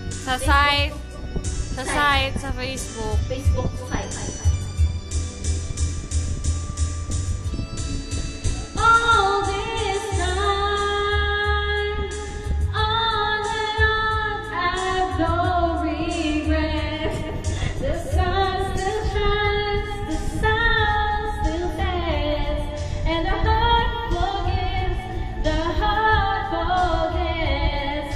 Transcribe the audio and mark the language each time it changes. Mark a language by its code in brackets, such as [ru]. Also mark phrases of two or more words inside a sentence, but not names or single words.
[ht] Sa site. Sa site, sa Facebook. Facebook site. [en] All this time, on and on, I've no regret. The sun still shines, the sound still stands, and the heart forgets, the heart forgets.